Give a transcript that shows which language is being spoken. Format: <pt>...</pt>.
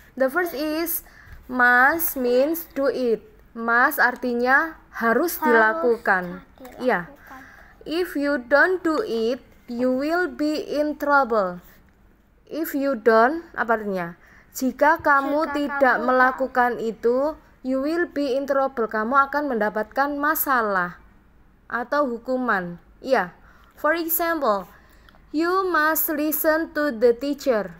<en>The first is must means do it.</en> <id>Must artinya harus dilakukan. Iya.</id> <en>If you don't do it, you will be in trouble. If you don't,</en> <id>apa artinya? Jika kamu tidak melakukan itu,</id> <en>you will be in trouble.</en> <id>Kamu akan mendapatkan masalah atau hukuman. Iya.</id> <en>For example, you must listen to the teacher.</en>